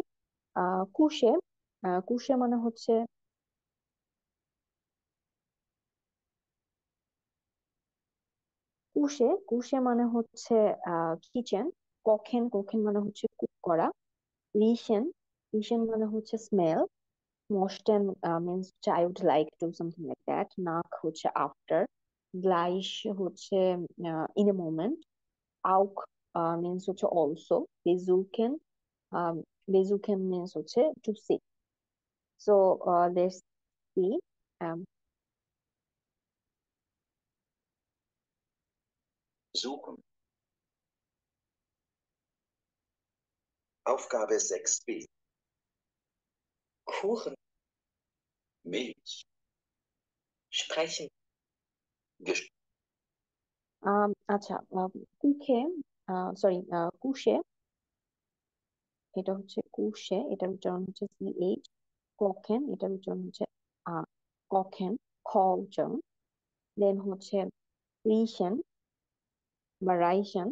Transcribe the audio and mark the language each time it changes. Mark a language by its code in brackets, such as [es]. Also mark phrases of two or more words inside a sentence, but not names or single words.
[bn] কুশে, কুশে মানে হচ্ছে কুশে মানে হচ্ছে কিচেন। কখেন, কখেন মানে হচ্ছে কুক করা। রিসেন, রিসেন মানে হচ্ছে স্মেল। [en] মোস্টেন মিনস হচ্ছে I would like to something like that. [bn] নাক হচ্ছে আফটার। গ্লাইশ হচ্ছে [en] in a moment. [bn] আউক মিনস হচ্ছে অলসো। বেজুকেন, বেজুকেন মিনস হচ্ছে [en] to see. So let's see. [de] Suchen. Aufgabe 6b. Kuchen. Milch. Sprechen. Ges [bn] আচ্ছা, কুখে, সরি, কুশে, এটা হচ্ছে কুশে, এটার উচ্চারণ হচ্ছে CH। কখেন, এটার উচ্চারণ হচ্ছে আ, কখেন, খ উচ্চারণ। দেন হচ্ছে রিসেন বা রাইসেন।